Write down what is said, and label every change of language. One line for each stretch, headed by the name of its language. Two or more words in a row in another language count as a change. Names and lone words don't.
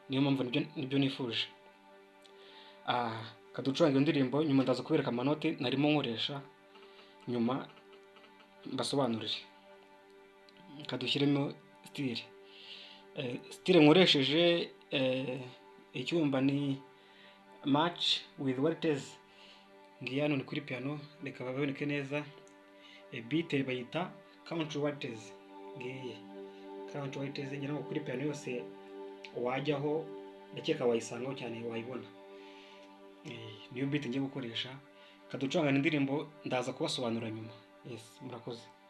Kinyarwanda: Niyo mpamvu nibyo, nibyo nifuje. Ah, kaducuranga iyo ndirimbo, nyuma ndaza kubereka amanoti narimo nkoresha, nyuma mbasobanurire. Kadushyiremo style. Eh, style nkoresheje, eh, icyumba ni
English: match with what it is.
Kinyarwanda: Ngiye hano ni kuri piano, reka baboneke neza. Eh, beat bayita
English: country what it is.
Kinyarwanda: Ngiye.
English: Country what it is,
Kinyarwanda: ngira ngo kuri piano yose wajyaho, ndakeka wayisangaho cyane, wayibona. Eh, niyo beat ngiye gukoresha. Kaducurangana indirimbo, ndaza kubasobanurira nyuma. Yes, murakoze.